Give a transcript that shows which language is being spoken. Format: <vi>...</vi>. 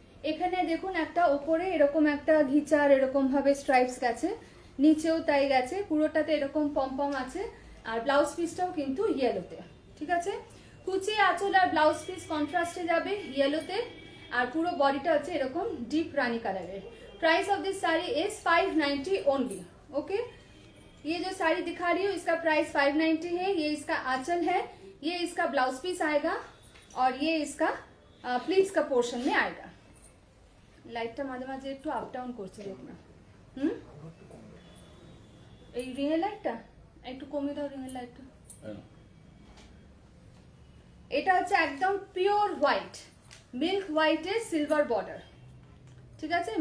<bn>এখানে দেখুন একটা ওপরে এরকম একটা ঘিচার এরকম ভাবে স্ট্রাইপস গেছে, নিচেও তাই গেছে, পুরোটাতে এরকম পম আছে। আর ব্লাউজ পিসটাও কিন্তু ইয়েলোতে, ঠিক আছে? কুচি, আঁচল আর ব্লাউজ পিস কন্ট্রাস্টে যাবে ইয়েলোতে, আর পুরো বডিটা হচ্ছে এরকম ডিপ রানী কালারের।</bn> <en>Price of this sari is 590 only, okay?</en> <hi>ये जो साड़ी दिखा रही हूँ इसका प्राइस 590 है। ये इसका आंचल है, ये इसका ब्लाउज पीस आएगा, और ये इसका प्लीट्स का पोर्शन में आएगा।</hi> <bn>লাইটটা মাঝে মাঝে একটু আপ ডাউন করছে দেখুন। এই রিংয়ের লাইটটা একটু কমিয়ে দাও, রিংয়ের লাইটটা। এটা হচ্ছে একদম পিওর হোয়াইট, মিল্ক হোয়াইটের সিলভার বর্ডার, ঠিক আছে?</bn>